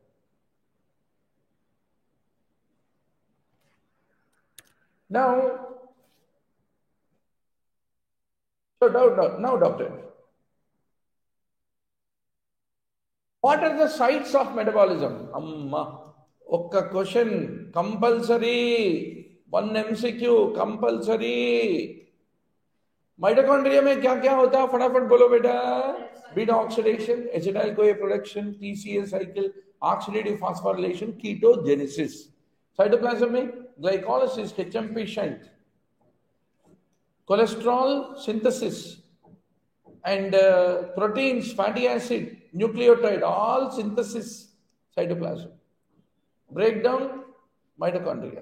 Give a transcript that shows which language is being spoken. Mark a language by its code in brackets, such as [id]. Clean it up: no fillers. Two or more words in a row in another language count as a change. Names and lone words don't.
[en] Now, doctor, what are the sites of metabolism? [te] Amma, okka [en] question, compulsory, one MCQ, compulsory. [hi] Mitochondria में क्या क्या होता है? फटाफट बोलो बेटा. [en] Beta oxidation, acetyl-CoA production, TCA cycle, oxidative phosphorylation, ketogenesis. Cytoplasm में glycolysis, HMP shunt, cholesterol synthesis, and proteins, fatty acid, nucleotide, all synthesis cytoplasm. Breakdown, mitochondria.